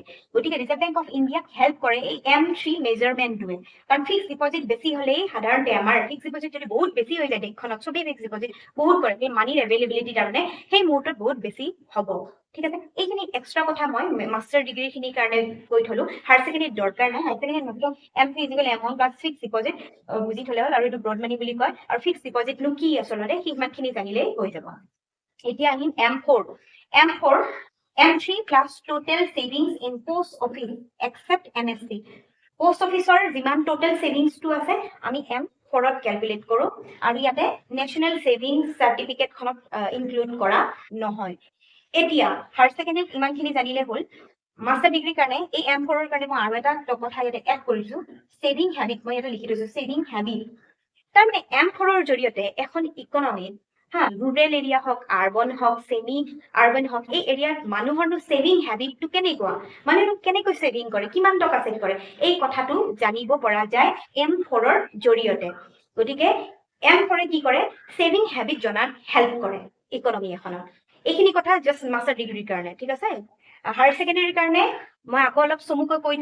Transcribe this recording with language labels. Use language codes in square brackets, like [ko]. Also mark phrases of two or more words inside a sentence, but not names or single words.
[as] গতিকে ৰিজাৰ্ভ বেংক অফ ইণ্ডিয়াক হেল্প কৰে এই M3 মেজাৰমেণ্টটোৱে কাৰণ [en] fixed deposit [as] বেছি হ'লেই সাধাৰণতে আমাৰ [en] fixed deposit [as] যদি বহুত বেছি হৈ যায় দেশখনত চবেই [en] fixed deposit [as] বহুত কৰে সেই [en] moneyৰ availabilityৰ [as] কাৰণে সেই মুহূৰ্তত বহুত বেছি হ'ব ঠিক আছে এইখিনি এক্সট্ৰা কথা মই [en] master degreeখিনিৰ [as] কাৰণে কৈ থলো [en] higher secondaryত [as] দৰকাৰ নাই [en] higher secondaryত [as] নতুন M3 M1 [en] plus fixed deposit [as] বুজি থলে হ'ল আৰু এইটো [en] broad money [as] বুলি কয় আৰু [en] fixed depositনো [as] কি আচলতে সিমানখিনি জানিলেই হৈ যাব এতিয়া আহিম M4 [en] M3 plus total savings in post office except NSC post office [as] ৰ যিমান [en] total savings [as] টো আছে আমি M4ত ক্যালকুলেট কৰো আৰু ইয়াতে নেশনাল সেভিংস সাৰ্টিফিকেট খনত ইনক্লুড কৰা নহয় এতিয়া [en] higher secondaryত [as] ইমানখিনি জানিলে হ'ল [en] master degreeৰ [as] কাৰণে এই M4ৰ কাৰণে মই আৰু এটা কথা ইয়াতে এড কৰিছো [en] saving habit [as] মই ইয়াতে লিখি দিছো [en] saving habit [as] তাৰমানে M4ৰ জৰিয়তে এখন ইকনমিত [en] rural area [as] হক আৰবান হক সেমি আৰবান হক এই এৰিয়াত মানুহৰনো [en] saving habitটো [as] কেনেকুৱা মানুহনো কেনেকৈ সেভিং কৰে কিমান টকা সেভ কৰে এই কথাটো জানিব পৰা যায় M4ৰ জৰিয়তে গতিকে M4 কি কৰে [en] saving habit [as] জনাত হেল্প কৰে ইকনমি এখনত এইখিনি কথা [en] just master degreeৰ [as] কাৰণে ঠিক আছে [en] higher secondaryৰ [as] কাৰণে মই আকৌ অলপ চমুকৈ কৈ